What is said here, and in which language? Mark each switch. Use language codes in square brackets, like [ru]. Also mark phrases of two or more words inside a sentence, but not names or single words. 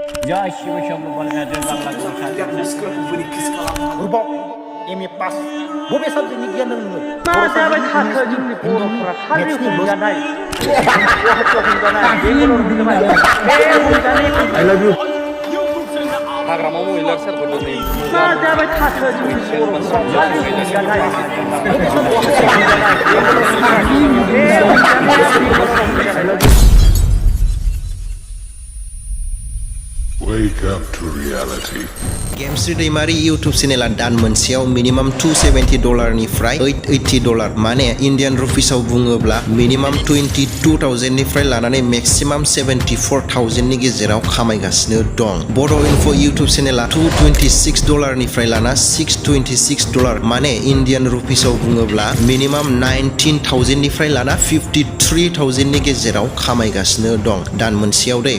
[brx] एम ए पास बबे साबजेक्टनि गियान दं नोङो मा जाबाय थाखो जोंनि बर'फोरा खालि हमजानाय [en] I love you [brx] हाग्रामा महिला सारखौ दिनै मा जाबाय थाखो जोंनि बर'फोरा खालि हमजानाय [en] Wake up to reality. [brx] गेमस्रि दैमारि [en] YouTube channel [brx] दान मोनसेयाव मिनिमाम $270 निफ्राय $880 माने [en] Indian rupees [brx] बुङोब्ला मिनिमाम 22,000 लानानै मेक्सिमाम 74,000 नि गेजेराव खामायगासिनो दं। बड इनफो [en] YouTube channel [brx] $226 निफ्राय लाना $626 माने [en] Indian rupees [brx] बुङोब्ला मिनिमाम 19,000 निफ्राय लाना 53,000 नि गेजेराव खामायगासिनो दं दान मोनसेयाव दे।